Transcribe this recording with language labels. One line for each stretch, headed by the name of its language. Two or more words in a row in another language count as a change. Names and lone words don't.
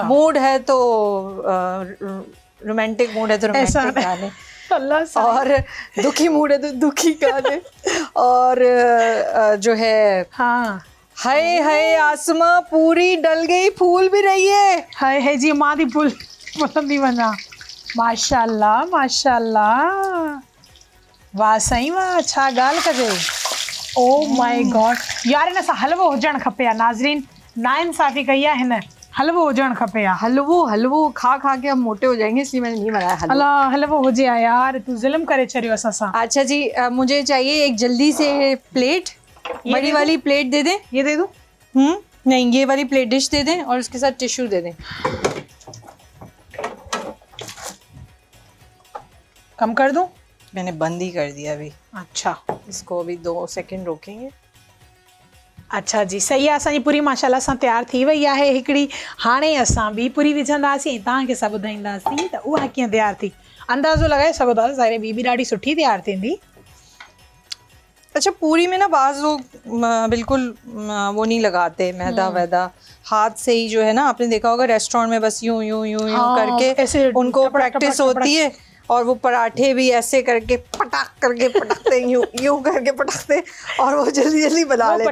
Urdu: موڈ ہے تو رومانٹک موڈ ہے تو رومانٹک گانے، اور دکھی موڈ ہے تو دکھی گانے، اور جو ہے हाँ ہائے ہائے آسما پوری ڈل گئی، پھول بھی رہی ہے.
Sindhi: हाय है जी मां दी फुल बुलंदी वञा। माशाल्लाह माशाल्लाह, वाह साईं वाह, छा ॻाल्हि कजे।
English: oh my god
Sindhi: यार, हिन सां हलवो हुजणु खपे या नाज़रीन, नाइंसाफ़ी कई आहे हिन, हलवो हुजणु खपे या।
Urdu: حلوہ حلوہ کھا کھا کے ہم موٹے ہو جائیں گے، اس لیے میں نے نہیں بنایا حلوہ.
Sindhi: अल्लाह हलवो हुजे हा यार, तू ज़ुल्म करे छॾियो असां सां।
Urdu: اچھا جی، مجھے چاہیے ایک جلدی سے پلیٹ، بڑی والی پلیٹ دے دیں. یہ دے دوں? نہیں، یہ والی پلیٹ ڈش دے دیں اور اس کے ساتھ ٹشو دے دیں. کم کر دوں? میں نے بند ہی کر دیا ابھی. अच्छा اس کو ابھی 2 سیکنڈ روکیں گے.
Sindhi: अच्छा जी, सही आहे। असांजी पूरी माशाल्लाह सां तयारु थी वई आहे हिकिड़ी। हाणे असां ॿी पूरी विझंदासीं, तव्हांखे सभु ॿुधाईंदासीं त उहा कीअं तयारु थी। अंदाज़ो लॻाए सघो था ज़ाहिर ॿी बि ॾाढी सुठी तयारु थींदी।
Urdu: اچھا، پوری میں نا باز لوگ بالکل وہ نہیں لگاتے میدہ ویدہ، ہاتھ سے ہی جو ہے نا، آپ نے دیکھا ہوگا ریسٹورنٹ میں بس یوں یوں یوں یوں کر کے ऐसे उनको टपक, प्रैक्टिस टपक, होती है। اور وہ پراٹھے بھی ایسے کر کے پٹاخ کر کے پٹاختے یوں یوں کر کے پٹاختے، اور وہ جلدی جلدی بنا لیتے.